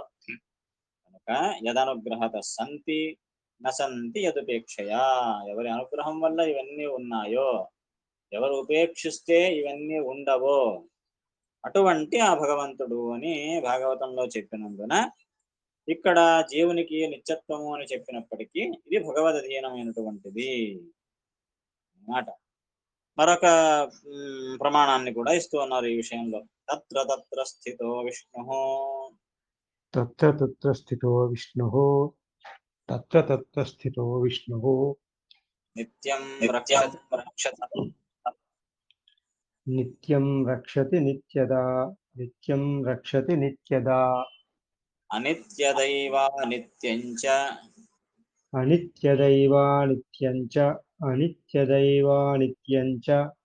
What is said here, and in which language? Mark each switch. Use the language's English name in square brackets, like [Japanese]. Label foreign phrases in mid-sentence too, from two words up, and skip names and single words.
[Telugu] కనుక [Sanskrit] యదనుగ్రహత సంతి నసంతి యదుపేక్షయా, [Telugu] ఎవరి అనుగ్రహం వల్ల ఇవన్నీ ఉన్నాయో, ఎవరు ఉపేక్షిస్తే ఇవన్నీ ఉండవో, అటువంటి ఆ భగవంతుడు అని భాగవతంలో చెప్పినందున ఇక్కడ జీవునికి నిత్యత్వము అని చెప్పినప్పటికీ ఇది భగవదధీనమైనటువంటిది అన్నమాట. మరొక ప్రమాణాన్ని కూడా ఇస్తూ ఉన్నారు ఈ విషయంలో. [Sanskrit] తత్ర తత్ర స్థితో విష్ణు, తత్ర తత్ర స్థితో విష్ణుః, తత్ర తత్ర స్థితో విష్ణుః, నిత్యం రక్షతి నిత్యం రక్షతి నిత్యదా, నిత్యం రక్షతి నిత్యదా, అనిత్యదైవ నిత్యం చ, అనిత్యదైవా నిత్యం చ, అనిత్యదైవా నిత్యం చ,